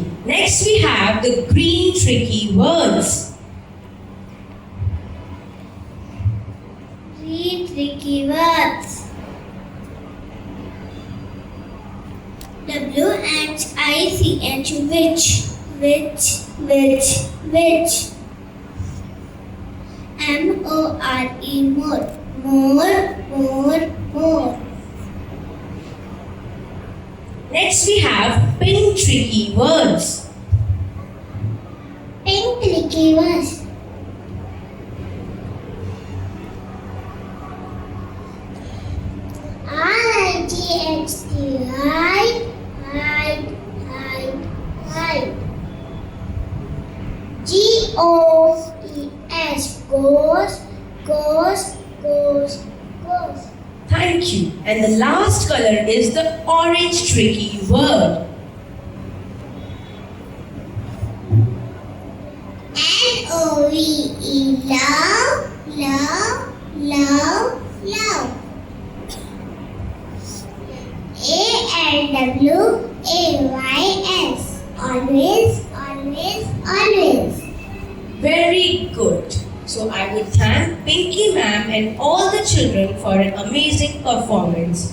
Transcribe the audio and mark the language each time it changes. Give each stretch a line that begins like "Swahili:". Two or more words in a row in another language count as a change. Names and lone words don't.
English: Next we have the green tricky words. Three tricky words. W-H-I-C-H, which. M-O-R-E, more. Next we have pink tricky words. Pink tricky words. R-I-G-H-T, hide. G-O-E-S, goes. Thank you. And the last color is the orange tricky word. L-O-V-E, love. A-L-W-A-Y-S, always. Very good. So I would thank Pinky ma'am and all the children for an amazing performance.